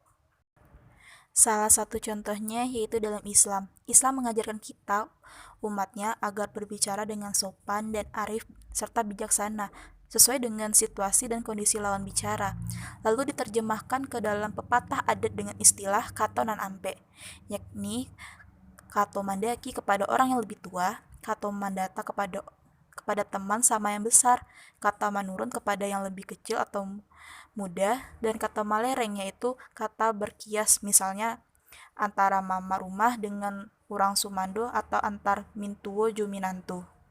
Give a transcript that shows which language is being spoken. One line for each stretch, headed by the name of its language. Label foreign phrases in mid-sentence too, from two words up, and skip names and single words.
Indonesian: Salah satu contohnya yaitu dalam Islam. Islam mengajarkan kita, umatnya, agar berbicara dengan sopan dan arif serta bijaksana, sesuai dengan situasi dan kondisi lawan bicara. Lalu diterjemahkan ke dalam pepatah adat dengan istilah
Minangkabau: kato nan ampe,
Indonesian: yakni
Minangkabau: kato mandaki
Indonesian: kepada orang yang lebih tua,
Minangkabau: kato mandata
Indonesian: kepada teman sama yang besar, kata menurun kepada yang lebih kecil atau muda, dan kata malereng yaitu kata berkias, misalnya antara mama rumah dengan orang Sumando atau antar mintuo juminantu.